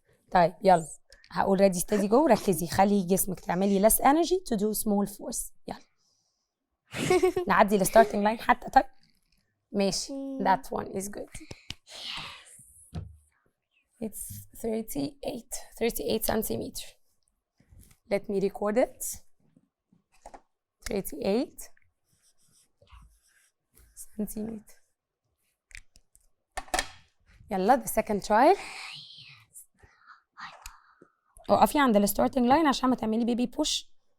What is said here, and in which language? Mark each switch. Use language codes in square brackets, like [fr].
[ar] طيب يلا هقول [en] ready steady go. [ar] ركزي خلي جسمك تعملي [en] less energy to do small force. [ar] يلا نعدي الستارتنج لاين حتى. طيب ماشي [en] that one is good. It's 38 centimeters. Let me record it. 38 centimeters. يلا the second trial. [ar] وقفي عند الستارتنج لاين عشان ما تعملي بيبي بوش.